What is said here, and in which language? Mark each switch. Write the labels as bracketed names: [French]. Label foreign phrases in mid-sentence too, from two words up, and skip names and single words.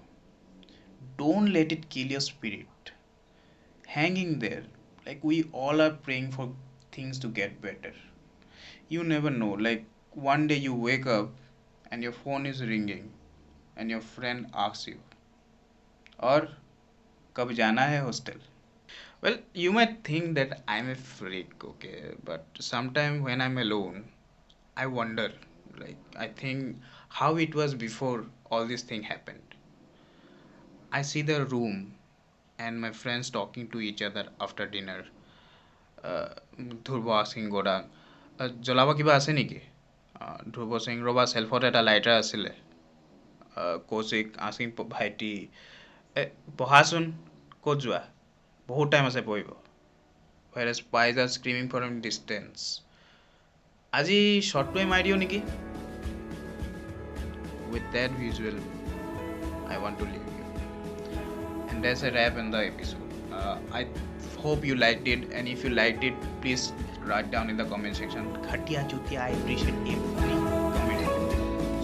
[English] Don't let it kill your spirit. Hang in there. Like we all are praying for things to get better. You never know. Like one day you wake up and your phone is ringing and your friend asks you, [Hindi] और कब जाना है hostel? [English] Well, you might think that I'm a freak, okay, but sometimes when I'm alone, I wonder, like, I think how it was before all this thing happened. I see the room and my friends talking to each other after dinner. ধ্ৰুৱ asking Godang, [Assamese] জ্বলাব কিবা আছে নেকি? ধ্ৰুৱ saying ৰ'বা চেল্ফত এটা লাইটাৰ আছিলে। কৌশিক asking ভাইটি, পঢ়াচোন, ক'ত যোৱা? বহুত টাইম আছে পঢ়িব। [English] Whereas spies are screaming from a distance. [Assamese] আজি শ্বৰ্টটোৱে মাৰি দিওঁ নেকি? [English] With that visual, I want to leave you. And that's a wrap in the episode. I hope you liked it, and if you liked it, please write down in the comment section. [Hindi] घटिया चुतिया, [English] I appreciate every comment.